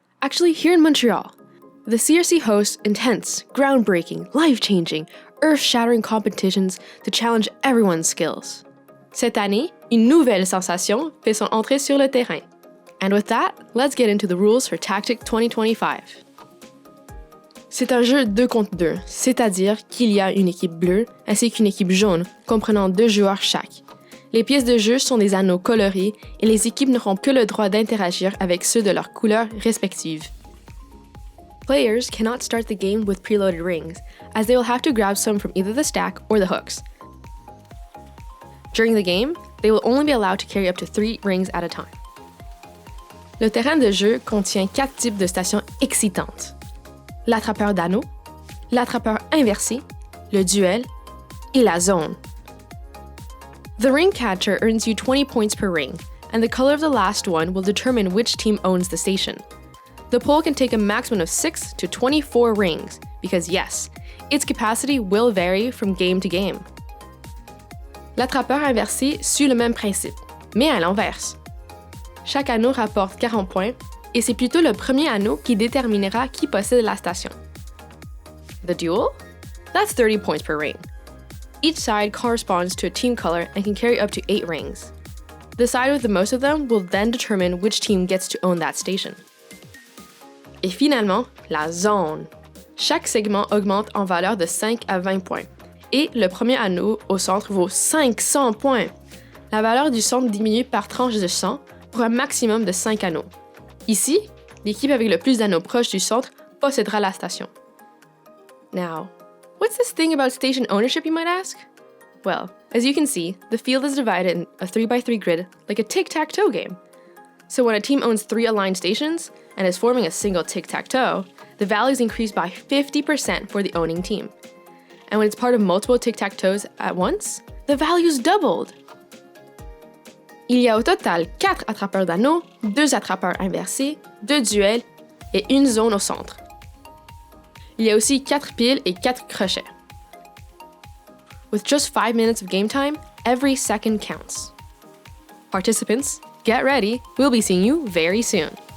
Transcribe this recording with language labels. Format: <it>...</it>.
<en>Actually, here in Montreal. The CRC hosts intense, groundbreaking, life-changing, earth-shattering competitions to challenge everyone's skills.</en> <fr>Cette année, une nouvelle sensation fait son entrée sur le terrain.</fr> <en>And with that, let's get into the rules for Taktik 2025.</en> <fr>C'est un jeu 2 contre 2, c'est-à-dire qu'il y a une équipe bleue ainsi qu'une équipe jaune, comprenant 2 joueurs chaque. Les pièces de jeu sont des anneaux colorés et les équipes n'auront que le droit d'interagir avec ceux de leurs couleurs respectives.</fr> <en>Players cannot start the game with preloaded rings, as they will have to grab some from either the stack or the hooks. During the game, they will only be allowed to carry up to 3 rings at a time.</en> <fr>Le terrain de jeu contient 4 types de stations excitantes. L'attrapeur d'anneaux, l'attrapeur inversé, le duel et la zone.</fr> <en>The ring catcher earns you 20 points per ring, and the color of the last one will determine which team owns the station. The pole can take a maximum of 6 to 24 rings, because yes, its capacity will vary from game to game.</en> <fr>L'attrapeur inversé suit le même principe, mais à l'inverse. Chaque anneau rapporte 40 points, et c'est plutôt le premier anneau qui déterminera qui possède la station.</fr> <en>The duel? That's 30 points per ring. Each side corresponds to a team color and can carry up to 8 rings. The side with the most of them will then determine which team gets to own that station.</en> <fr>Et finalement, la zone. Chaque segment augmente en valeur de 5 à 20 points. Et le premier anneau au centre vaut 500 points. La valeur du centre diminue par tranche de 100 pour un maximum de 5 anneaux. Ici, l'équipe avec le plus d'anneaux proches du centre possédera la station.</fr> <en>Now, what's this thing about station ownership, you might ask? Well, as you can see, the field is divided in a 3x3 grid like a tic-tac-toe game. So when a team owns 3 aligned stations and is forming a single tic-tac-toe, the values increase by 50% for the owning team. And when it's part of multiple tic-tac-toes at once, the values doubled.</en> <fr>Il y a au total 4 attrapeurs d'anneaux, 2 attrapeurs inversés, 2 duels et une zone au centre. Il y a aussi 4 piles et 4 crochets.</fr> <en>With just 5 minutes of game time, every second counts. Participants, get ready, we'll be seeing you very soon.</en>